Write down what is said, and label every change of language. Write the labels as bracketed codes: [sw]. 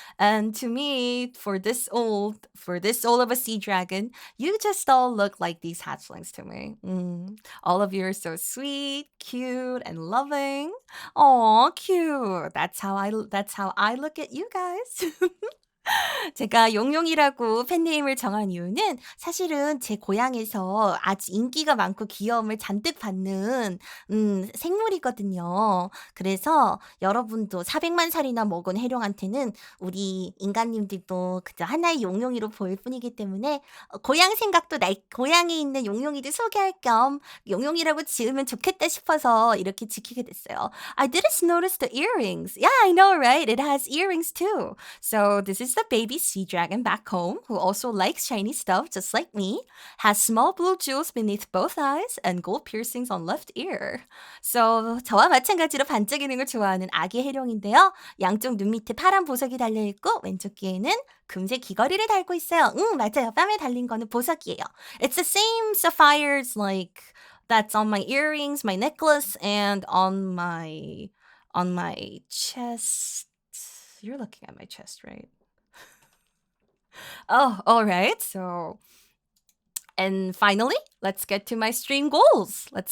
[en] And to me, for this old of a sea dragon, you just all look like these hatchlings to me. All of you are so sweet, cute, and loving. Oh, cute. That's how I look at you guys. [ko] 제가 용용이라고 팬네임을 정한 이유는 사실은 제 고향에서 아주 인기가 많고 귀여움을 잔뜩 받는 생물이거든요. 그래서 여러분도 400만 살이나 먹은 해룡한테는 우리 인간님들도 그저 하나의 용용이로 보일 뿐이기 때문에 고향 생각도 고향에 있는 용용이들 소개할 겸 용용이라고 지으면 좋겠다 싶어서 이렇게 지키게 됐어요. [en] I didn't notice the earrings. Yeah, I know, right? It has earrings too. So this is the baby sea dragon back home who also likes shiny stuff just like me, has small blue jewels beneath both eyes, and gold piercings on left ear. [ko] So 저와 마찬가지로 반짝이는 걸 좋아하는 아기 해룡인데요. 양쪽 눈 밑에 파란 보석이 달려있고 왼쪽 귀에는 금색 귀걸이를 달고 있어요. 맞아요. 뺨에 달린 거는 보석이에요. [en] It's the same sapphires like that's on my earrings, my necklace, and on my chest. You're looking at my chest, right? Oh, all right. So, and finally, let's get to my stream goals.